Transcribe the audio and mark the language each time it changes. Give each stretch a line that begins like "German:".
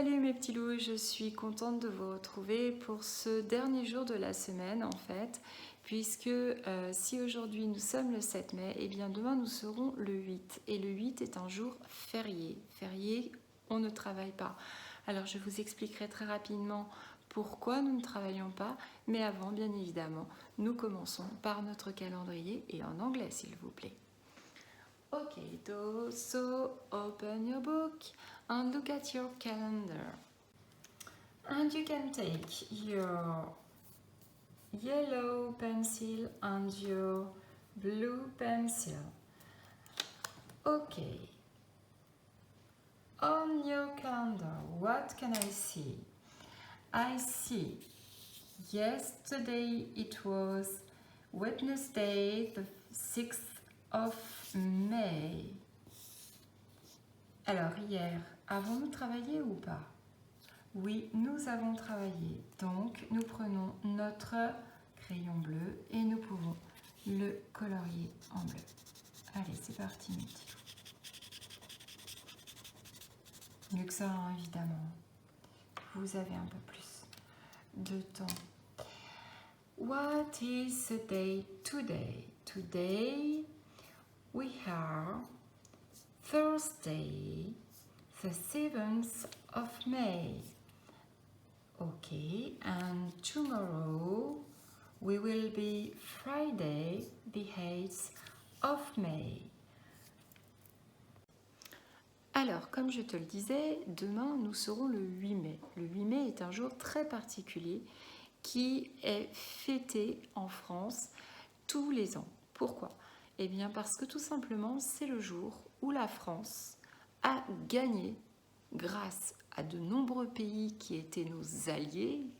French: mes petits loups, je suis contente de vous retrouver pour ce dernier jour de la semaine en fait, puisque si aujourd'hui nous sommes le 7 mai, et bien demain nous serons le 8 et le 8 est un jour férié. Férié, on ne travaille pas. Alors je vous expliquerai très rapidement pourquoi nous ne travaillons pas, mais avant bien évidemment, nous commençons par notre calendrier et en anglais s'il vous plaît.
English: Okay, so open your book and look at your calendar. And you can take your yellow pencil and your blue pencil. Okay. On your calendar, what can I see? I see yesterday it was Wednesday, the 6th of May.
French: Alors hier, avons-nous travaillé ou pas? Oui, nous avons travaillé. Donc, nous prenons notre crayon bleu et nous pouvons le colorier en bleu. Allez, c'est parti, mes petits loups. Mieux que ça, hein, évidemment. Vous avez un peu plus de temps.
English: What is the day today? Today, we have Thursday, the 7th of May. Okay, and tomorrow we will be Friday, the 8th of May.
French: Alors, comme je te le disais, demain nous serons le 8 mai. Le 8 mai est un jour très particulier qui est fêté en France tous les ans. Pourquoi? Eh bien parce que tout simplement c'est le jour où la France a gagné grâce à de nombreux pays qui étaient nos alliés.